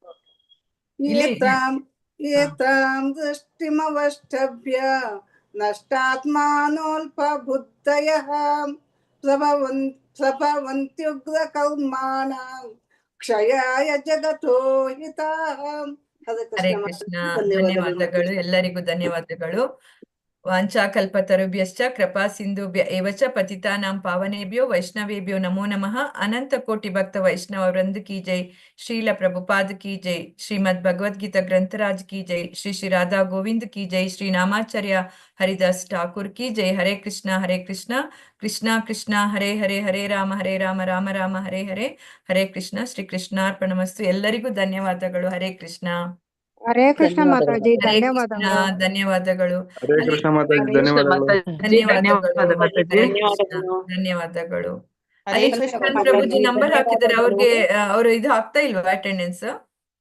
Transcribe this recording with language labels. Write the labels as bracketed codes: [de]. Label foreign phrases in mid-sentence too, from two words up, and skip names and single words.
[sa] ಏತಾಂ ದೃಷ್ಟಿಮವಷ್ಟಭ್ಯ ನಷ್ಟಾತ್ಮಾನೋಲ್ಪಬುದ್ಧಯಃ ಪ್ರಭವಂತ್ಯುಗ್ರಕರ್ಮಾಣಃ ಕ್ಷಯಾಯ ಜಗತೋ ಹಿತಾಃ. [kn] ಹರೇ ಕೃಷ್ಣ. ಧನ್ಯವಾದಗಳು. ಎಲ್ಲರಿಗೂ ಧನ್ಯವಾದಗಳು. [sa] ವಾಂಚಾಕಲ್ಪತರುಭ್ಯಶ್ಚ ಕೃಪಾ ಸಿಂಧುಭ್ಯ ಏವ ಚ ಪತಿತಾನಾಂ ಪಾವನೇಭ್ಯೋ ವೈಷ್ಣವೇಭ್ಯೋ ನಮೋ ನಮಃ. [kn] ಅನಂತ ಕೋಟಿ ಭಕ್ತ ವೈಷ್ಣವ ವೃಂದ [hi] की जय. [kn] ಶ್ರೀಲ ಪ್ರಭುಪಾದ [hi] की जय. [kn] ಶ್ರೀಮದ್ ಭಗವದ್ಗೀತಾ ಗ್ರಂಥರಾಜ್ [hi] की जय. [kn] ಶ್ರೀ ಶ್ರೀ ರಾಧಾ ಗೋವಿಂದ್ [hi] की जय. [kn] ಶ್ರೀ ನಾಮಾಚಾರ್ಯ ಹರಿದಾಸ್ ಠಾಕೂರ್ [hi] की जय. [sa] ಹರೇ ಕೃಷ್ಣ ಕೃಷ್ಣ ಕೃಷ್ಣ ಹರೇ ಹರೇ, ಹರೇ ರಾಮ ರಾಮ ರಾಮ ಹರೇ ಹರೇ, ಹರೇ ಕೃಷ್ಣ. ಶ್ರೀ ಕೃಷ್ಣಾರ್ಪಣಮಸ್ತು. [kn] ಎಲ್ಲರಿಗೂ ಧನ್ಯವಾದಗಳು. ಹರೇ ಕೃಷ್ಣ. ಹರೇ ಕೃಷ್ಣ ಮಾತಾಜಿ, ಹರೇ ಕೃಷ್ಣ. ಧನ್ಯವಾದಗಳು. ಧನ್ಯವಾದಗಳು. ಹರೇ ಕೃಷ್ಣ ಮಾತಾಜಿ, ಧನ್ಯವಾದಗಳು. ಧನ್ಯವಾದಗಳು. ಹರೇ ಧನ್ಯವಾದಗಳು. ಕೃಷ್ಣ. ಧನ್ಯವಾದಗಳು. ಹರೇ ಅಲ್ಲಿ ಕೃಷ್ಣ ಕೃಷ್ಣನ್ ಮಾತಾಜಿ, ಪ್ರಭುಜಿ ನಂಬರ್ ಹಾಕಿದ್ದಾರೆ. ಧನ್ಯವಾದಗಳು. ಅವ್ರು ಇದು ಆಗ್ತಾ ಇಲ್ವಾ ಅಟೆಂಡೆನ್ಸ್?